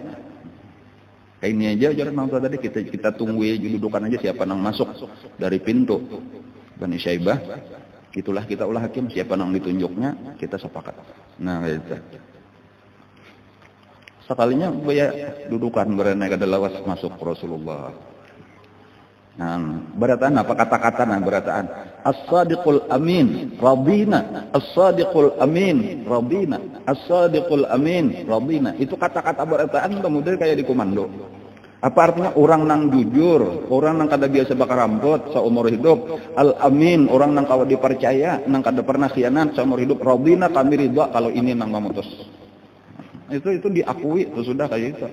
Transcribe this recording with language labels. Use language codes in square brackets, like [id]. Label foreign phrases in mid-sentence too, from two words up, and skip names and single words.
[bjn] Kayak ini aja ujar nang tuha tadi, kita tunggu dudukan aja siapa nang masuk dari pintu Bani Syaibah. Itulah kita ulah hakim, siapa nang ditunjuknya kita sepakat. Nah itu. Sekalinya baya dudukan berana kada lawas masuk Rasulullah. Nah, berataan apa kata-kata berataan? [ar] الصادق الأمين رضينا، الصادق الأمين رضينا، الصادق الأمين رضينا. [bjn] Itu kata-kata berataan kemudian kayak di komando. Apa artinya? Orang nang jujur, orang nang kada biasa bakar rampot seumur hidup. Al-amin, orang nang kawa dipercaya, nang kada pernah khianat seumur hidup. Radina, kami ridha kalau ini nang memutus. Itu diakui, itu sudah kayak itu.